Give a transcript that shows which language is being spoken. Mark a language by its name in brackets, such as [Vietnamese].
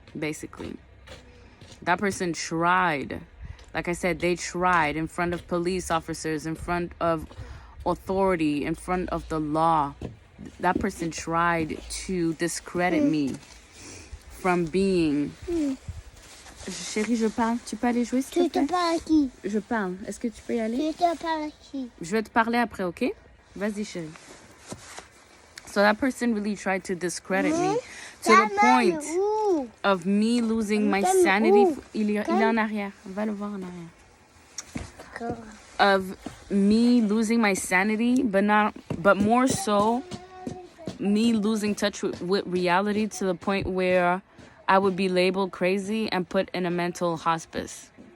[English] Basically, that person tried, like I said, they tried in front of police officers, in front of authority, in front of the law. That person tried to discredit me from being. [French] Chérie, je parle. Tu peux aller jouer, s'il te plaît? Tu te parles à qui? Je parle. Est-ce que tu peux y aller? Tu te parles à qui? Je vais te parler après, ok? Vas-y, chérie. [English] So that person really tried to discredit me to the point of me losing my sanity. [French] Il est en arrière. Va le voir en arrière. [English] Of me losing my sanity, but more so me losing touch with reality to the point where I would be labeled crazy and put in a mental hospice.